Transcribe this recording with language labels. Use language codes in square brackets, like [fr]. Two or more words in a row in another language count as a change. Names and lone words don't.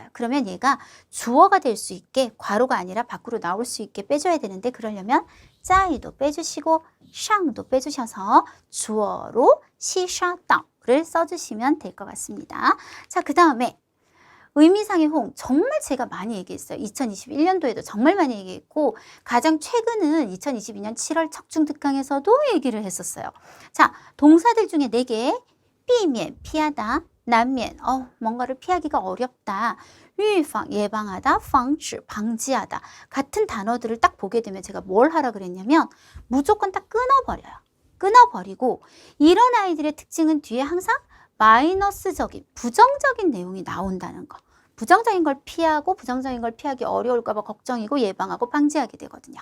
[ko] 그러면 얘가 주어가 될 수 있게 괄호가 아니라 밖으로 나올 수 있게 빼줘야 되는데 그러려면 짜이도 빼주시고 샹도 빼주셔서 주어로 시샤다를 써주시면 될 것 같습니다. 자, 그 다음에 의미상의 호응, 정말 제가 많이 얘기했어요. 2021년도에도 정말 많이 얘기했고 가장 최근은 2022년 7월 척중특강에서도 얘기를 했었어요. 자, 동사들 중에 4개, [zh] 避免, 피하다, 难免, [ko] 뭔가를 피하기가 어렵다, [zh] 预防, 예방하다, 防止, [ko] 방지하다 같은 단어들을 딱 보게 되면 제가 뭘 하라 그랬냐면 무조건 딱 끊어버려요. 끊어버리고 이런 아이들의 특징은 뒤에 항상 마이너스적인, 부정적인 내용이 나온다는 거. 부정적인 걸 피하고 부정적인 걸 피하기 어려울까 봐 걱정이고 예방하고 방지하게 되거든요.